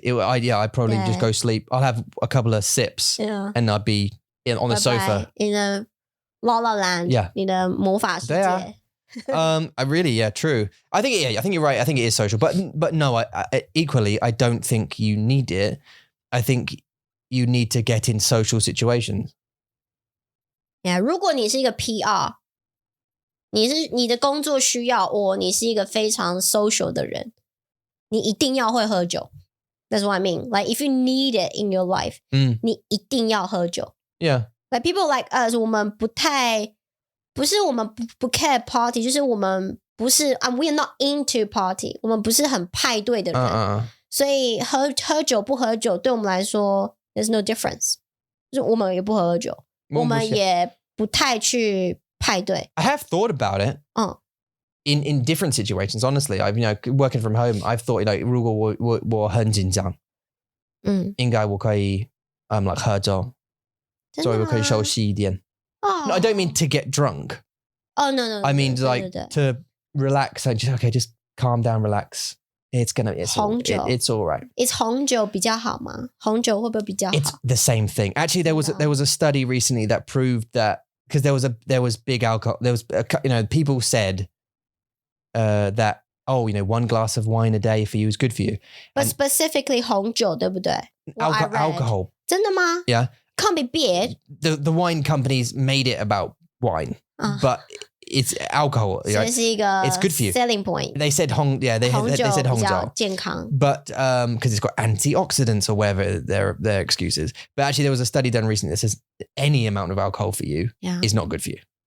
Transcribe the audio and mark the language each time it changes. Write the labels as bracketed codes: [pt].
[en] I'd probably just go sleep. I'll have a couple of sips, and I'd be on the sofa. In a La La Land. Yeah. [zh] 你的魔法世界。 [en] I really, true. I think you're right. I think it is social, but no, equally, I don't think you need it. I think you need to get in social situations. [zh] Yeah, 如果你是一个 PR， 你的工作需要，或你是一个非常 social 的人，你一定要会喝酒。 [en] That's what I mean. Like if you need it in your life, [zh] 你一定要喝酒。 [en] Yeah. Like people like us, [zh] 我们不是我们不 care party， 就是我们不是 [en] we are not into party， [zh] 我们不是很派对的人，所以喝酒不喝酒对我们来说 [en] There's no difference. [zh] 就是我们也不喝酒，我们也不太去派对。 [en] I have thought about it. In different situations, honestly, I've working from home, I've thought like [zh] 如果我很紧张，应该我可以like 喝酒，所以我可以休息一点。 [en] No, I don't mean to get drunk. Oh no. I mean like to relax and just calm down, relax. It's all right. [zh] It's 红酒比较好吗？红酒会不会比较好？ [en] It's the same thing. Actually, there was a study recently that proved that because there was big alcohol. There was people said that one glass of wine a day for you is good for you. But specifically [zh] 红酒对不对？ [en] Alcohol. [zh] 真的吗？ [en] Yeah. Can't be beer. The wine companies made it about wine, but it's alcohol. Right? It's good for you. Selling point. They said they said 红酒 [zh] 健康. [en] But because it's got antioxidants or whatever their excuses. But actually there was a study done recently that says any amount of alcohol for you is not good for you.